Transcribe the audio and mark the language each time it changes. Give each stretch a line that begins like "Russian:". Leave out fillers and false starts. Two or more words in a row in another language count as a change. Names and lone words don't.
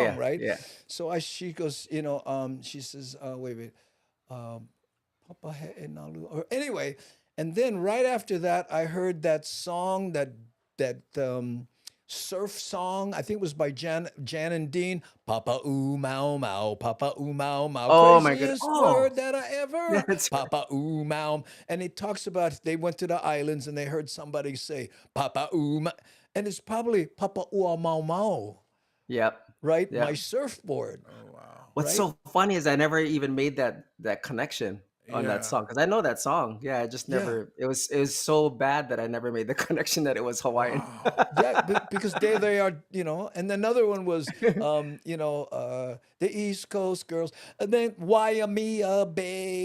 English: song, yeah, right? yeah. So she goes, she says, wait. Um, Papa He'enalu. Or anyway, and then right after that, I heard that song, that surf song. I think it was by Jan and Dean. Papa ooh mau mau, Papa ooh mau mau. Oh my god. Craziest Oh, word that I ever heard. that's right. Papa ooh mau. And it talks about they went to the islands and they heard somebody say Papa ooh mau. And it's probably Papa ooh mau mau, Yep, right? My yep. surfboard, Oh wow. What's right? so funny is I never even made that connection on that Yeah. song because I know that song. Yeah, I just Yeah. never. It was so bad that I never made the connection that it was Hawaiian. Wow. Yeah, because there they are, And another one was, the East Coast girls, and then Waimea Bay,